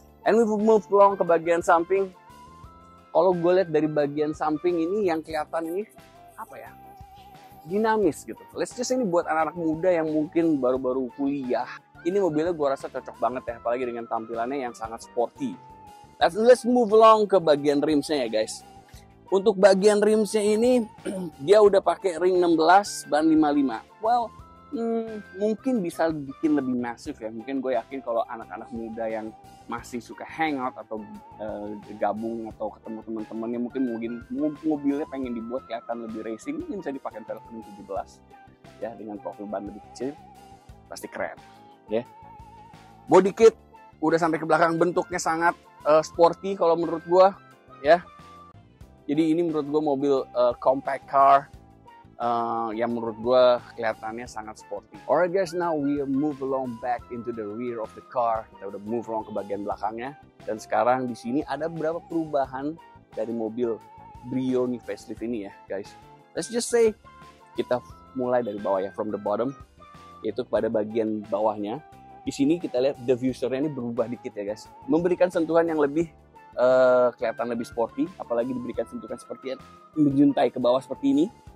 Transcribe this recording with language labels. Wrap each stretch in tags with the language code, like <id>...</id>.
<en>And we move along</en> <id>ke bagian samping. Kalau gue lihat dari bagian samping ini, yang kelihatan ini, apa ya? Dinamis gitu.</id> <en>Let's just</en> <id>ini buat anak-anak muda yang mungkin baru-baru kuliah. Ini mobilnya gue rasa cocok banget ya, apalagi dengan tampilannya yang sangat sporty.</id> <en>Let's move along</en> <id>ke bagian rimsnya ya guys. Untuk bagian rimsnya ini dia udah pakai ring 16 ban 55. Well, mungkin bisa bikin lebih masif ya. Mungkin gue yakin kalau anak-anak muda yang masih suka hangout atau gabung atau ketemu teman-temannya, mungkin mobilnya pengen dibuat kelihatan lebih racing, mungkin bisa dipakai velg ring 17 ya, dengan profil ban lebih kecil, pasti keren ya. Body kit udah sampai ke belakang, bentuknya sangat sporty kalau menurut gue ya. Jadi ini menurut gue mobil compact car yang menurut gue kelihatannya sangat sporty.</id> <en>Alright guys, now we move along back into the rear of the car.</en> <id>Kita udah</id> <en>move along</en> <id>ke bagian belakangnya. Dan sekarang di sini ada beberapa perubahan dari mobil Brio nih facelift ini ya guys.</id> <en>Let's just say</en> <id>kita mulai dari bawah ya,</id> <en>from the bottom,</en> <id>yaitu kepada bagian bawahnya. Di sini kita lihat diffusernya ini berubah dikit ya guys, memberikan sentuhan yang lebih kelihatan lebih sporty, apalagi diberikan sentuhan seperti menjuntai ke bawah seperti ini.</id>